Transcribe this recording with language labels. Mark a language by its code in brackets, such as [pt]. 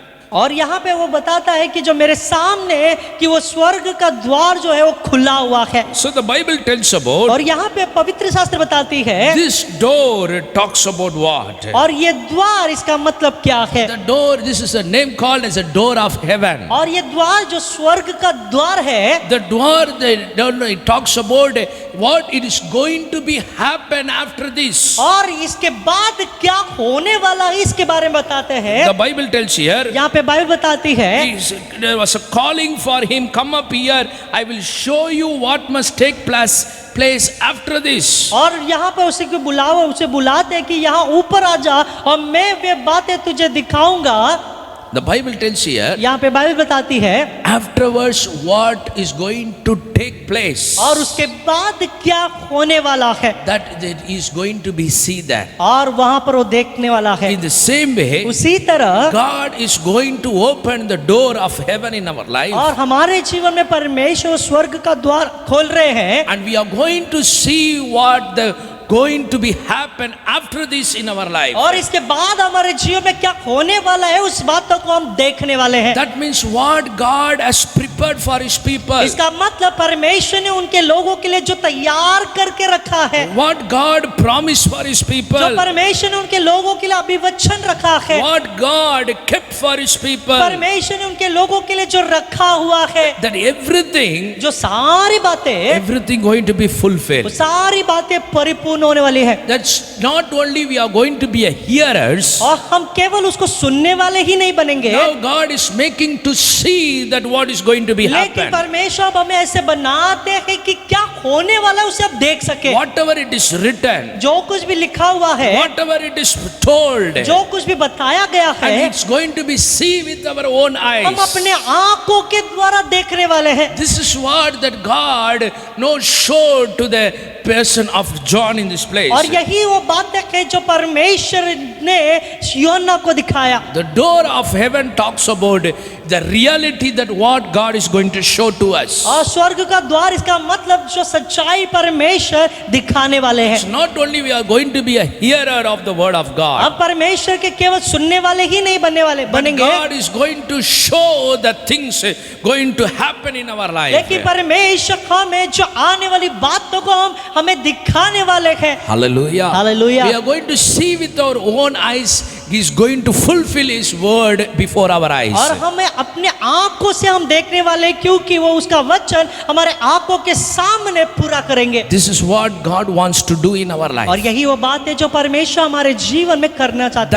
[hi] और यहाँ पे वो बताता है कि जो मेरे सामने कि वो स्वर्ग का द्वार जो है वो खुला हुआ है। [en] So the Bible tells about [hi] और यहाँ पे पवित्र शास्त्र बताती है [en] this door talks about what? [hi] और ये द्वार इसका मतलब क्या है। [en] The door, this is a name called as a door of heaven. [hi] और ये द्वार जो स्वर्ग का द्वार है, [en] The door, it talks about what it is going to be happen after this. [hi] और इसके बाद क्या होने वाला है इसके बारे में बताते हैं। [en] The Bible tells here, [hi] यहाँ पे बाइबल बताती है [en] there was a calling for him, come up here, I will show you what must take place after this. [hi] और यहाँ पर उसे को बुलाओ, उसे बुलाते हैं कि यहाँ ऊपर आ जा और मैं वे बातें तुझे दिखाऊंगा [en] The Bible tells here, [hi] यहाँ पे बाइबल बताती है [en] afterwards what is going to take place. [hi] और उसके बाद क्या होने वाला है, [en] That is going to be see that. [hi] और वहां पर वो देखने वाला है। [en] In the same way, [hi] उसी तरह [en] God is going to open the door of heaven in our life. [hi] और हमारे जीवन में परमेश्वर स्वर्ग का द्वार खोल रहे हैं, [en] And we are going to see what the going to be happen after this in our life. [hi] और इसके बाद हमारे जीवन में क्या होने वाला है उस बातों को हम देखने वाले हैं। [en] That means what God has prepared for His people. [hi] इसका मतलब परमेश्वर ने उनके लोगों के लिए जो तैयार करके रखा है, [en] What God promised for His [hi] जो [en] people. [hi] परमेश्वर ने उनके लोगों के लिए अभिवचन रखा है, [en] What God kept for His people. [hi] परमेश्वर ने उनके लोगों के लिए जो रखा हुआ है, [en] That everything, [hi] जो सारी बातें, [en] everything going to be [hi] वो [en] fulfilled. [hi] सारी बातें परिपूर्ण होने वाली है। [en] That's not only we are going to be a hearers. [hi] और हम केवल उसको सुनने वाले ही नहीं बनेंगे, [en] Now God is making to see that what is going to be [hi] लेकिन [en] happen. [hi] परमेश्वर अब हमें ऐसे बनाते हैं कि क्या होने वाला है उसे आप देख सके। [en] Whatever it is written, [hi] जो कुछ भी लिखा हुआ है, [en] whatever it is told, [hi] जो कुछ भी बताया गया [en] and [hi] है, [en] it's going to be see with our own [hi] हम [en] eyes. [hi] अपने आंखों के द्वारा देखने वाले हैं। [en] This is what that God showed to the person of John in this place. [hi] और यही वो बात है जो परमेश्वर ने यूहन्ना को दिखाया। [en] The door of heaven talks about the reality that what God is going to show to us. [hi] और स्वर्ग का द्वार इसका मतलब जो सच्चाई परमेश्वर दिखाने वाले हैं। [en] It's not only we are going to be a hearer of the word of God, [hi] हम परमेश्वर के केवल सुनने वाले ही नहीं [en] but [hi] बनेंगे, [en] God is going to show the things going to happen in our life. [hi] लेकिन परमेश्वर हमें जो आने वाली बातों को हमें दिखाने वाले हैं। [en] Hallelujah. Hallelujah. We are going to see with our own eyes. He is going to fulfill His word before our eyes. [hi] और हमें अपने आंखों से हम देखने वाले, क्योंकि वो उसका वचन हमारे आंखों के सामने पूरा करेंगे। [en] This is what God wants to do in our life. [hi] और यही वो बात है जो परमेश्वर हमारे जीवन में करना चाहते